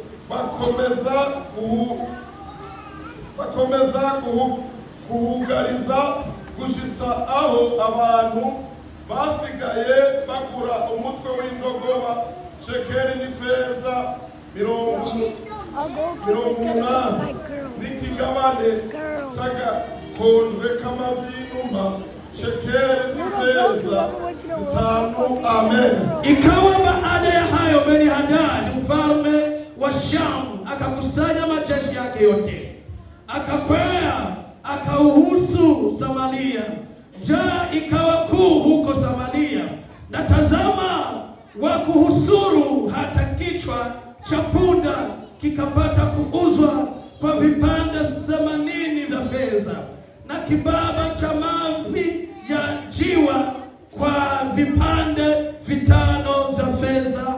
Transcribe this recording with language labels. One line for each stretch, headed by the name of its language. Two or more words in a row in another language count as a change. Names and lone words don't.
Rundi: bakomeza kuhugariza gushitsa aho abantu basigaye bagura umutwe w'indogoba shekeri n'ifeza 80 n'ikigabane c'agakondwe k'amavyinuma shekeri n'ifeza 5. Amen.
Swahili: Ikawa baada ya hayo Beni-Hadadi mfalme wa Shamu akakusanya majeshi yake yote, akakwea akauhusu Samaria. Njaa ikawa kuu huko Samaria, na tazama, wakuhusuru hata kichwa cha punda kikapata kuuzwa kwa vipande 80 vya fedha, na kibaba cha mavi ya jiwa kwa vipande 5 vya fedha.